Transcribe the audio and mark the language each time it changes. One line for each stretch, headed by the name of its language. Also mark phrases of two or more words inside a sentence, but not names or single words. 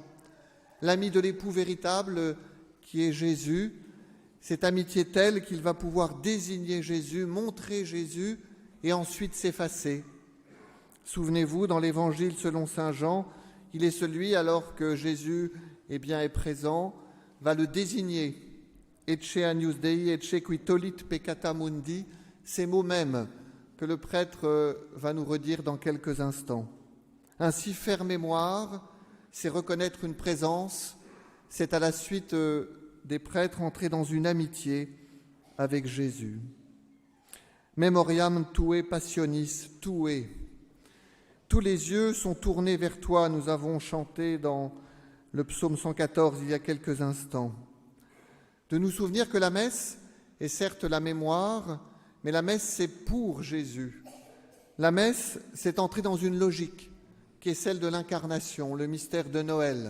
French: L'ami de l'époux véritable qui est Jésus, cette amitié telle qu'il va pouvoir désigner Jésus, montrer Jésus et ensuite s'effacer. Souvenez-vous, dans l'Évangile selon Saint Jean, il est celui, alors que Jésus est présent, va le désigner.
Latin: Ecce agnus Dei, ecce qui tolit peccata mundi,
French: ces mots mêmes que le prêtre va nous redire dans quelques instants. Ainsi, faire mémoire, c'est reconnaître une présence, c'est à la suite des prêtres entrer dans une amitié avec Jésus.
Latin: Memoriam tue passionis tue.
French: Tous les yeux sont tournés vers toi, nous avons chanté dans le psaume 114 il y a quelques instants. De nous souvenir que la messe est certes la mémoire, mais la messe c'est pour Jésus. La messe, c'est entrer dans une logique qui est celle de l'incarnation, le mystère de Noël.